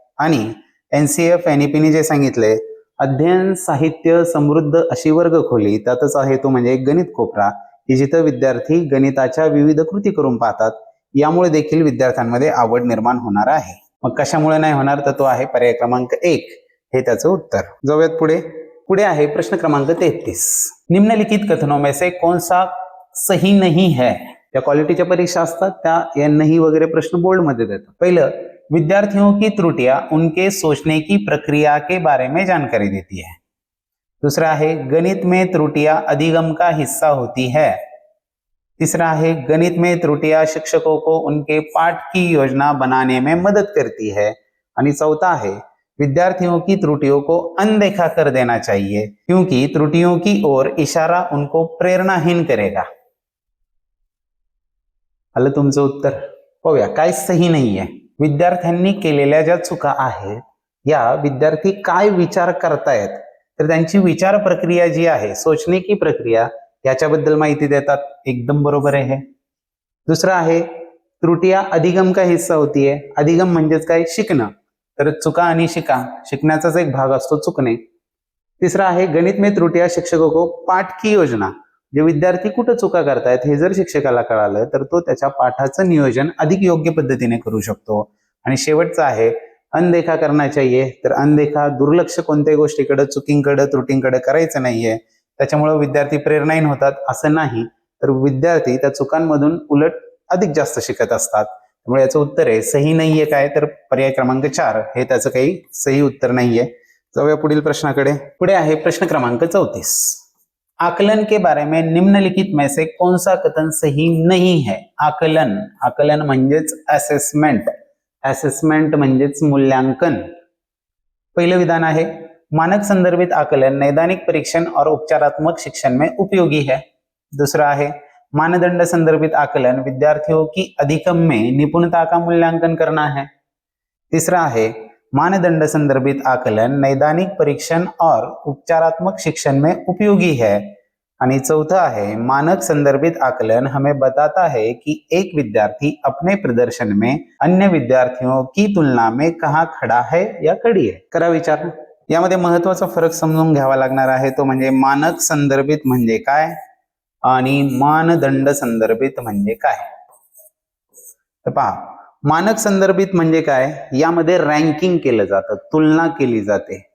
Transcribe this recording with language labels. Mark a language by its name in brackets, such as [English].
[Marathi] आणि NCF NEP जे सांगितले अध्ययन साहित्य समृद्ध अशी वर्गखोली, त्यातच आहे तो म्हणजे एक गणित कोपरा की जिथं विद्यार्थी गणिताच्या विविध कृती करून पाहतात, यामुळे देखील विद्यार्थ्यांमध्ये आवड निर्माण होणार आहे। मग कशामुळे नाही होणार तर तो आहे पर्याय क्रमांक 1, हे त्याचं उत्तर। जाऊयात पुढे। पुढे आहे प्रश्न क्रमांक 33, [Hindi] निम्नलिखित कथनों में से कौन सा सही नहीं है। [Marathi] त्या क्वालिटीच्या परीक्षा असतात त्या नहीं वगैरे प्रश्न बोल्ड मध्ये देतात। [Hindi] पहिलं, विद्यार्थियों की त्रुटियां उनके सोचने की प्रक्रिया के बारे में जानकारी देती है। दूसरा है गणित में त्रुटियां अधिगम का हिस्सा होती है। तीसरा है गणित में त्रुटियां शिक्षकों को उनके पाठ की योजना बनाने में मदद करती है। और चौथा है विद्यार्थियों की त्रुटियों को अनदेखा कर देना चाहिए क्योंकि त्रुटियों की ओर इशारा उनको प्रेरणाहीन करेगा। [Marathi] आलं तुमचं उत्तर। पाहूया काय सही नाहीये। विद्यार्थ्यांनी केलेल्या ज्या चुका आहेत या विद्यार्थी काय विचार करतायत तर त्यांची विचार प्रक्रिया जी आहे, [Hindi] सोचने की प्रक्रिया, [Marathi] याच्याबद्दल माहिती देतात। एकदम बरोबर आहे। दुसरा आहे [Hindi] त्रुटियां अधिगम का हिस्सा होती है। [Marathi] अधिगम म्हणजेच काय, शिकणं। तर चुका आणि शिकण्याचाच एक भाग असतो चुकणे। तिसरा आहे [Hindi] गणित में त्रुटियां शिक्षकों को पाठ की योजना, [Marathi] जे विद्यार्थी कुठं चुका करतायत हे जर शिक्षकाला कळालं तर तो त्याच्या पाठाचं नियोजन अधिक योग्य पद्धतीने करू शकतो। आणि शेवटचं आहे [Hindi] अनदेखा करना चाहिए, [Marathi] तर अनदेखा दुर्लक्ष कोणत्याही गोष्टीकडे, चुकींकडे, त्रुटींकडे करायचं नाहीये। त्याच्यामुळे विद्यार्थी प्रेरणाहीन होतात असं नाही, तर विद्यार्थी त्या चुकांमधून उलट अधिक जास्त शिकत असतात। त्यामुळे याचं उत्तर आहे सही नाहीये काय तर पर्याय क्रमांक 4, हे त्याचं काही सही उत्तर नाहीये। जाऊया पुढील प्रश्नाकडे। पुढे आहे प्रश्न क्रमांक 34, [Hindi] आकलन के बारे में निम्नलिखित में से कौन सा कथन सही नहीं है। [Marathi] आकलन, आकलन म्हणजेच असेसमेंट, असेसमेंट म्हणजेच मूल्यांकन। पहिलं विधान आहे [Hindi] मानक संदर्भित आकलन नैदानिक परीक्षण और उपचारात्मक शिक्षण में उपयोगी है। दूसरा है मानदंड संदर्भित आकलन विद्यार्थियों की अधिगम में निपुणता का मूल्यांकन करना है। तीसरा है मानदंड संदर्भित आकलन नैदानिक परीक्षण और उपचारात्मक शिक्षण में उपयोगी है। और चौथा है मानक संदर्भित आकलन हमें बताता है कि एक विद्यार्थी अपने प्रदर्शन में अन्य विद्यार्थियों की तुलना में कहाँ खड़ा है या खड़ी है। [Marathi] करा विचार। यामध्ये महत्वाचा फरक समजून घ्यावा लागणार आहे तो म्हणजे मानक संदर्भित म्हणजे काय आणि मानदंड संदर्भित म्हणजे काय। तर पहा, मानक संदर्भित म्हणजे काय, यामध्ये रँकिंग केलं जातं, तुलना केली जाते।